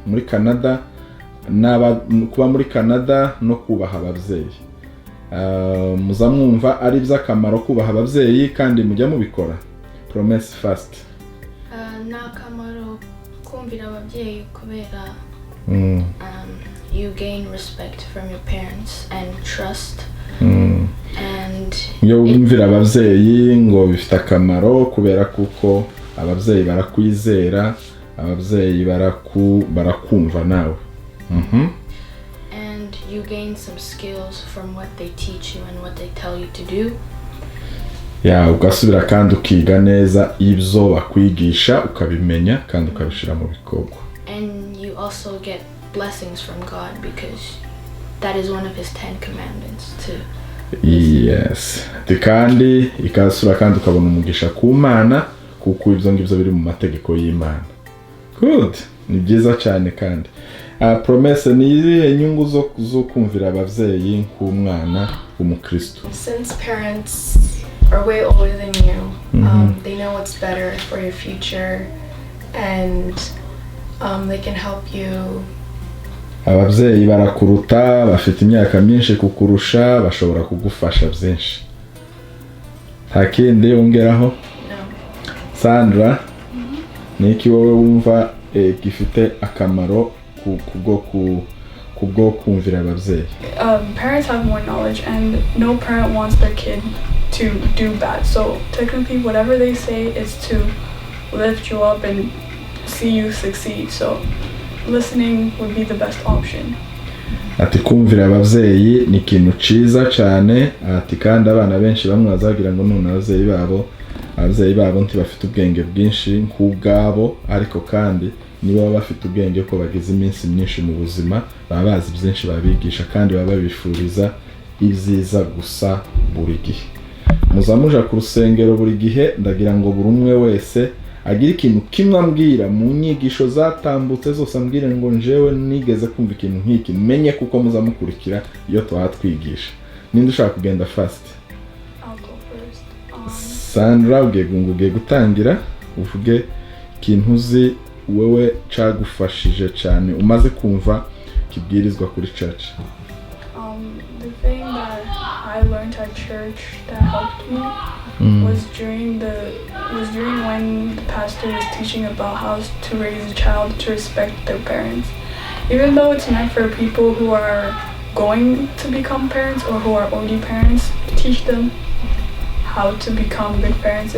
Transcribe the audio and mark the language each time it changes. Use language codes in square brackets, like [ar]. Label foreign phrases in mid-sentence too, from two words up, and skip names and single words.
[rw] Kuba muri Canada no kubaha ababyeyi. Muzamwumva ari by'akamaro kubaha ababyeyi kandi mujya mubikora? [en] Promise fast. [rw] Nakamaro kumvira ababyeyi kubera [en] you gain respect from your parents and trust. And [rw] yo wumvira ababyeyi ngo bifite akamaro kubera kuko ababyeyi barakwizera, ababyeyi barakumva nawe. [en] And you gain some skills from what they teach you and what they tell you to do. [rw] Ugasubira kandi ukiga neza ibyo bakwigisha ukabimenya kandi ukabishira mu bikorwa. [en] And you also get blessings from God because that is one of his 10 commandments too. Yes. [rw] Kandi ikasura kandi ukabona umugisha ku Mana kuko ibyo ngibyo biri mu mategeko y'Imana. Good. Ni byiza cyane kandi. Promise ni inyungu zo kumvira abavyeyi nk'umwana w'umukristo. [en] Since parents are way older than you, they know what's better for your future and they can help you. [rw] Abavyeyi barakuruta bafite imyaka myinshi kukurusha bashobora kugufasha byinshi. Ntakindi ongeraho? [en] No. [rw] Sandra, niki wowe wumva gifite akamaro kubwo kumvira abavyeyi? [en] Parents have more knowledge and no parent wants their kid to do bad. So technically whatever they say is to lift you up and see you succeed. So listening would be the best option. [rw] Ati kumvira abavyeyi ni ikintu ciza cyane, ati kandi abana benshi bamwe bazagira ngo none abavyeyi babo ntibafite ubwenge bwinshi nk'ubwabo, ariko kandi niba bafite ubwenge ko bagize iminsi myinshi mu buzima baba bazi byinshi babigisha kandi baba bifuriza ibyiza gusa buri gihe. Muzamuja ku rusengero buri gihe, ndagira ngo buri umwe wese agira ikintu kimwe ambwira mu nyigisho zatambutse zose, ambwire ngo njewe nigeze kumva ikintu nk'iki, menye kuko muzamukurikira iyo twatwigisha. Ninde ushaka kugenda fast? [en] I'll go first. Sandra, [rw] ugiye gutangira uvuge ikintu uzi wewe cagufashije cyane umaze kumva kibwirizwa kuri church. [en] The thing that I learned at church that helped me was during when the pastor was teaching about how to raise a child to respect their parents. Even though it's meant for people who are going to become parents or who are already parents, to teach them how to become good parents.